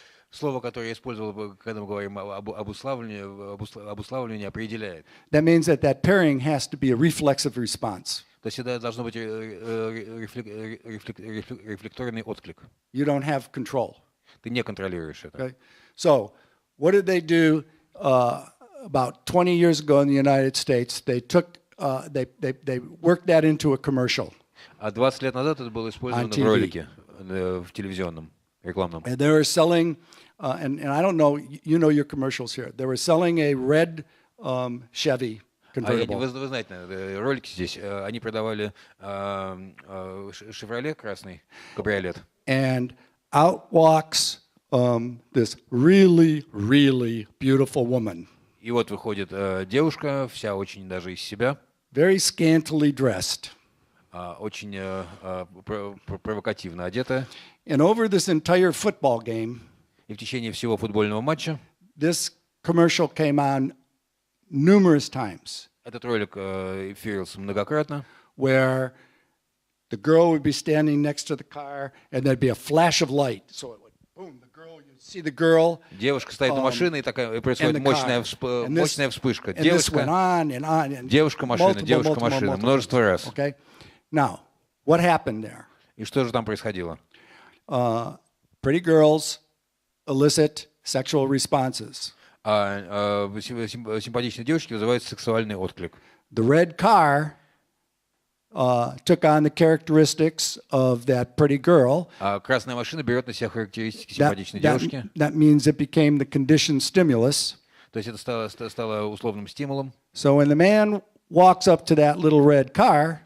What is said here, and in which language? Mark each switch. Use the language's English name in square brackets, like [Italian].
[Russian] Слово, которое я использовал, когда мы говорим об обуславливании, определяет. [English] That means that pairing has to be a reflexive response. [Russian] То есть это должно быть рефлекторный отклик. [English] You don't have control. [Russian] Ты не контролируешь это. [English] Okay? So, what did they do about 20 years ago in the United States? They took, they worked that into a commercial. [Russian] А 20 лет назад это было использовано в ролике, в телевизионном, рекламном. [English] And they were selling, and I don't know, you know your commercials here. They were selling a red Chevy convertible. [Russian] Вы знаете, ролики здесь, они продавали Chevrolet красный кабриолет. [English] And out walks this really, really beautiful woman. [Russian] И вот выходит девушка, вся очень даже из себя. [English] Very scantily dressed. [Russian] Очень провокативно одета. [English] And over this entire football game, [Russian] и в течение всего футбольного матча, [English] this commercial came on numerous times. [Russian] Этот ролик эфирился многократно. [English] Where the girl would be standing next to the car, and there'd be a flash of light, so it would see the girl. [Russian] Девушка стоит у машины, и такая происходит [English] and the [Russian] мощная [English] car. [Russian] мощная вспышка. [English] And this went on and on. And [Russian] Девушка машина, девушка машина, множество раз. [English] Okay. Now, what happened there? [Russian] И что же там происходило? [English] Pretty girls elicit sexual responses. [Russian] Симпатичные девушки вызывают сексуальный отклик. [English] The red car took on the characteristics of that pretty girl. [Russian] Красная машина берет на себя характеристики симпатичной девушки. [English] That means it became the conditioned stimulus. [Russian] То есть это стало условным стимулом. [English] So when the man walks up to that little red car,